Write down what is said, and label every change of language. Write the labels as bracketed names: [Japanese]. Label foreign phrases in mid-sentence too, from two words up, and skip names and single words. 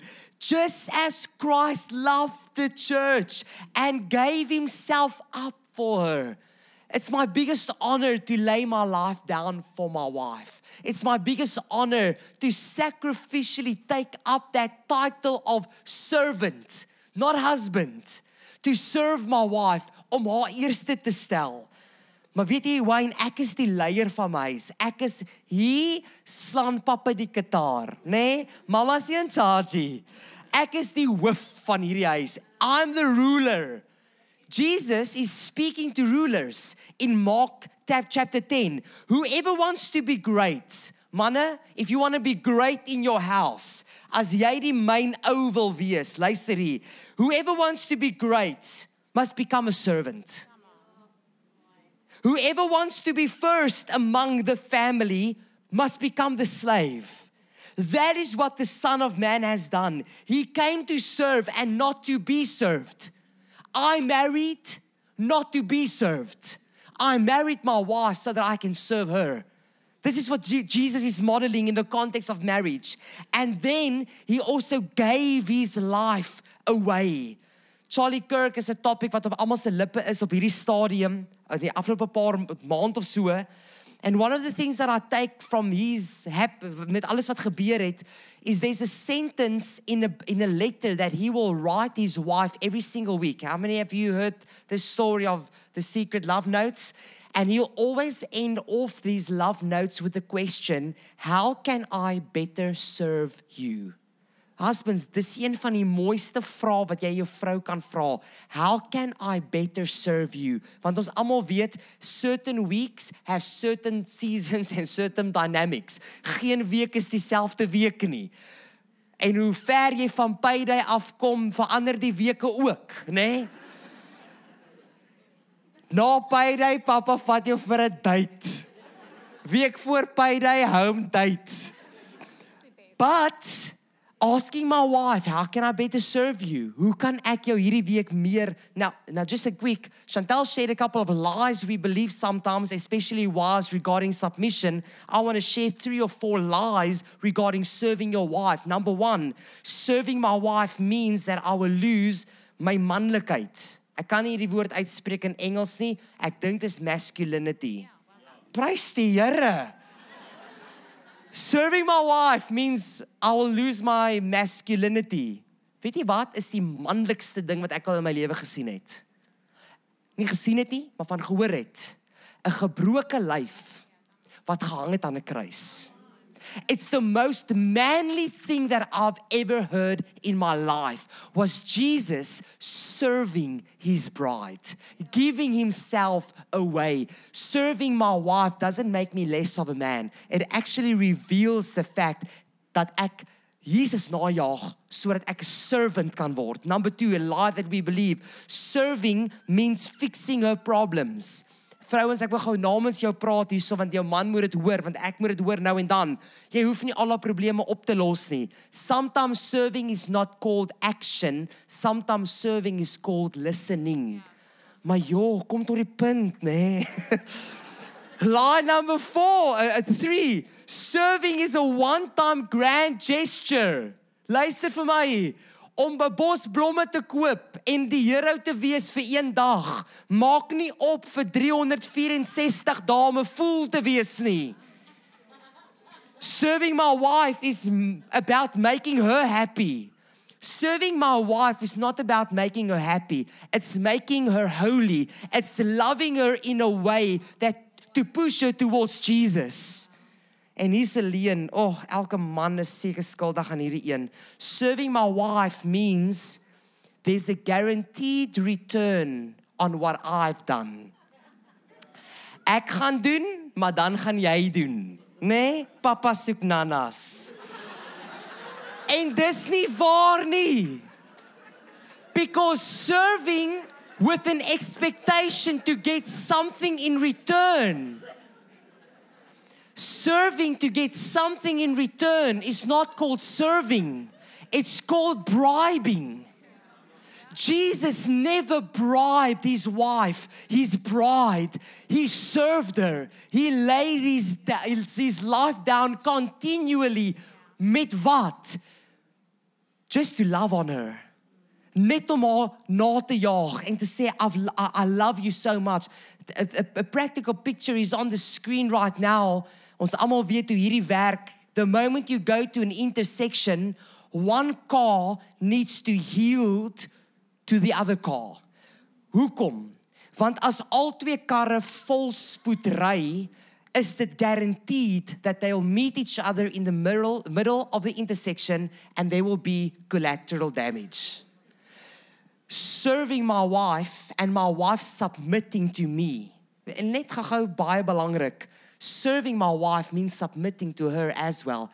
[English] Just as Christ loved the church and gave himself up for her. It's my biggest honor to lay my life down for my wife. It's my biggest honor to sacrificially take up that title of servant, not husband, to serve my wife, [Afrikaans] om haar eerste te stel. Maar weet jy, Wayne, ek is die leier van my huis. Ek is hier, slaan papa die gitaar, nee? [English] Mama is in charge. [Afrikaans] Ek is die hoof van hierdie huis. [English] I'm the ruler. Jesus is speaking to rulers in Mark chapter 10. Whoever wants to be great, manne, if you want to be great in your house, [Afrikaans] as jy die myn ou wil wees, luister hier. [English] Whoever wants to be great must become a servant. Whoever wants to be first among the family must become the slave. That is what the Son of Man has done. He came to serve and not to be served. I married not to be served. I married my wife so that I can serve her. This is what Jesus is modeling in the context of marriage. And then he also gave his life away. [Afrikaans] Charlie Kirk is 'n topic wat op almal se lippe is op hierdie stadium, in die afgelope paar maand of so. [English] And one of the things that I take from his [Afrikaans] met alles wat gebeur het, [English] is there's a sentence in a letter that he will write his wife every single week. How many of you heard the story of the secret love notes? And he'll always end off these love notes with the question, how can I better serve you? Husbands, [Afrikaans] dis een van die mooiste vrae wat jy jou vrou kan vra. [English] How can I better serve you? [Afrikaans] Want ons almal weet, [English] certain weeks have certain seasons and certain dynamics. [Afrikaans] Geen week is dieselfde week nie. En hoe ver jy van payday afkom, verander die weke ook, né? Na payday, papa vat jou vir 'n date. Week voor payday, [English] home date. But asking my wife, how can I better serve you? [Afrikaans] Hoe kan ek jou hierdie week meer? [English] Now just a quick, Chantel shared a couple of lies we believe sometimes, especially wives regarding submission. I want to share 3 or 4 lies regarding serving your wife. Number 1, serving my wife means that I will lose my manlikheid. [Afrikaans] Ek kan nie hierdie woord uitspreek in Engels nie. Ek dink dit is masculinity. Prys die Here. [English] Serving my wife means I will lose my masculinity. [Afrikaans] Weet jy wat is die manlikste ding wat ek al in my lewe gesien het? Nie gesien het nie, maar van gehoor het. 'n Gebroke lyf wat gehang het aan 'n kruis. [English] It's the most manly thing that I've ever heard in my life was Jesus serving his bride, giving himself away. Serving my wife doesn't make me less of a man. It actually reveals the fact that [Afrikaans] ek Jesus najag sodat ek 'n servant kan word. [English] Number 2, a lie that we believe. Serving means fixing her problems. [Afrikaans] Vrouens, ek wil gou namens jou praat hierso, want jou man moet dit hoor, want ek moet dit hoor nou en dan. Jy hoef nie al die probleme op te los nie. [English] Sometimes serving is not called action, sometimes serving is called listening. [Afrikaans] Maar joh, kom tot die punt, nee. [English] Lie number 3, serving is a one-time grand gesture. [Afrikaans] Luister vir my. Om 'n bos blomme te koop en die hero te wees vir 1 dag, maak nie op vir 364 dae om 'n fool te wees nie. [English] Serving my wife is about making her happy. Serving my wife is not about making her happy. It's making her holy. It's loving her in a way that to push her towards Jesus. [Afrikaans] En hier's 'n leuen. Elke man is seker skuldig aan hierdie een. [English] Serving my wife means there's a guaranteed return on what I've done. [Afrikaans] Ek gaan doen, maar dan gaan jy doen. Nee, papa soek nanas. En dis nie waar nie. [English] Because serving with an expectation to get something in return. Serving to get something in return is not called serving. It's called bribing. Jesus never bribed his wife, his bride. He served her. He laid his life down continually. [Afrikaans] Met wat? [English] Just to love on her. [Afrikaans] Net om haar na te jaag en te sê, [English] I love you so much. A practical picture is on the screen right now. [Afrikaans] Ons almal weet hoe hierdie werk. [English] The moment you go to an intersection, one car needs to yield to the other car. [Afrikaans] Hoekom? Want as al twee karre vol spoed ry, is dit [English] guaranteed that they'll meet each other in the middle of the intersection and there will be collateral damage. Serving my wife and my wife submitting to me. [Afrikaans] En net gou baie belangrik. [English] Serving my wife means submitting to her as well.